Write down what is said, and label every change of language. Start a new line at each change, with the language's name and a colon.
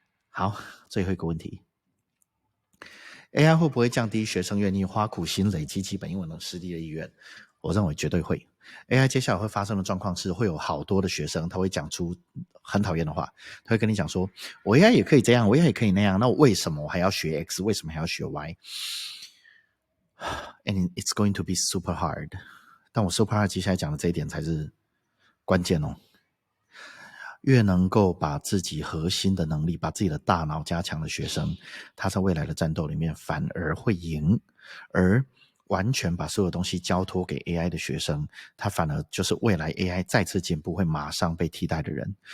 Chinese: 好，最后一个问题。AI 会不会降低学生愿意花苦心累积基本英文的实力的意愿？我认为绝对会。 AI 接下来会发生的状况是，会有好多的学生他会讲出很讨厌的话，他会跟你讲说，我 AI 也可以这样，我 AI 也可以那样，那为什么我还要学 X？为什么还要学 Y？
English: And it's going to be super hard。
Chinese: 但我
English: super hard
Chinese: 接下来讲的这一点才是关键哦。越能够把自己核心的能力，把自己的大脑加强的学生，他在未来的战斗里面反而会赢。而完全把所有东西交托给 AI 的学生，他反而就是未来 AI 再次进步会马上被替代的人。